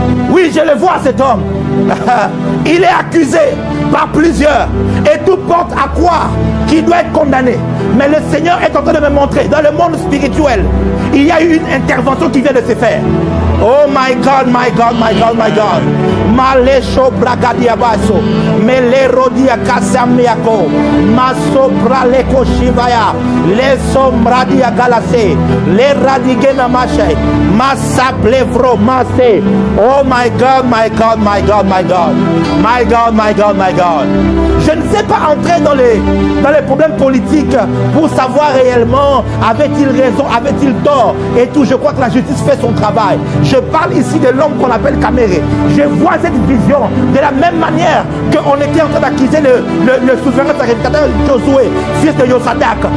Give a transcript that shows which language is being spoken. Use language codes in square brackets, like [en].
[fr] Oui, je le vois cet homme. Il est accusé par plusieurs et tout porte à croire qu'il doit être condamné. Mais le Seigneur est en train de me montrer dans le monde spirituel, il y a eu une intervention qui vient de se faire. [en] Oh my God, my God, my God, my God. Malesho bragadia baso, melerodia kasamiako, maso praleko shivaya, le sombradia galase, le radigena mashe, masa plevro mase. Oh my God, my God, my God, my God, my God, my God, my God. [fr] Je ne sais pas entrer dans les problèmes politiques pour savoir réellement avait-il raison, avait-il tort et tout. Je crois que la justice fait son travail. Je parle ici de l'homme qu'on appelle Kamerhe. Je vois cette vision de la même manière qu'on était en train d'accuser le souverain sacrificateur Josué, fils de Yosadak.